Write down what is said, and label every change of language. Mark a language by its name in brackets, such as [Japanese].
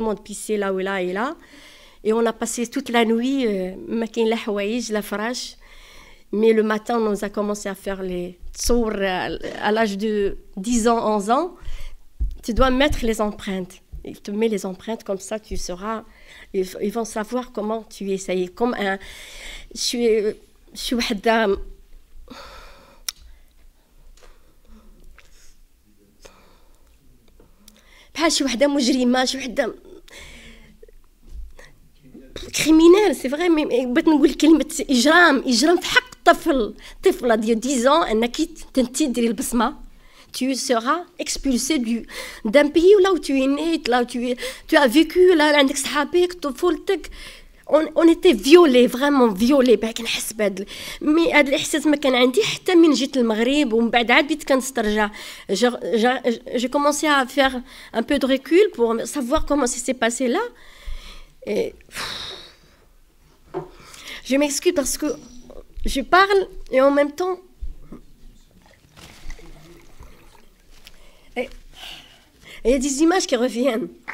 [French] Tout le monde pissait là ou là et là. Et on a passé toute la nuit, la fraîche. Mais le matin, on nous a commencé à faire les tsour à l'âge de 10 ans, 11 ans. Tu dois mettre les empreintes. Il te met les empreintes, comme ça tu sauras. Ils vont savoir comment tu es. Ça y est, comme un... Je suis [Arabic] وحدة بحال شي وحدة مجرمة شي وحدة كريمينال [French] سي فري مي [Arabic] بغيت نقول كلمة إجرام في حق طفلة ديال [French] 10 ans [Arabic] أنك تديري البصمة. [French] Tu seras expulsé d'un pays là où tu es né, là où tu as vécu, là [Arabic] عندك صحابك طفولتك. [French] On était violés, vraiment violés. Mais [Arabic] هذا الإحساس ما كان عندي حتى من جيت المغرب ومن بعد عاد بديت كنسترجع. [French] J'ai commencé à faire un peu de recul pour savoir comment ça s'est passé là. Et je m'excuse parce que je parle et en même temps il y a des images qui reviennent.